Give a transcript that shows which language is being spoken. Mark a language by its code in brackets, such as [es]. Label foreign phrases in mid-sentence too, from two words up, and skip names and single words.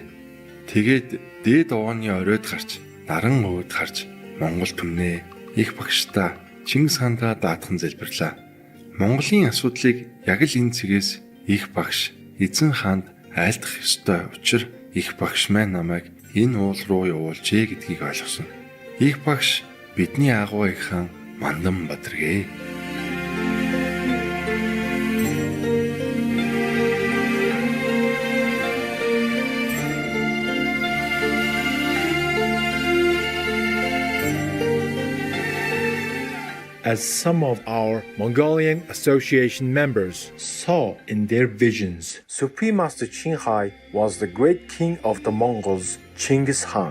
[mn] Тэгээд дээд овооны оройд гарч, наран өөд харж Монгол түмнээ их багштаа Чингис хаандаа даатхан залбирлаа. Монголын асуудлыг яг л энэ цэгээс их багш эзэн хаанд айлдах ёстой учир их багш маань намайг энэ уул руу явуулжээ гэдгийг ойлгосон. Их багш бидний агуу их хаан Мандан Бадаргээ. [en] As some of our Mongolian Association members saw in their visions, Supreme Master Qinghai was the great king of the Mongols, Genghis Khan.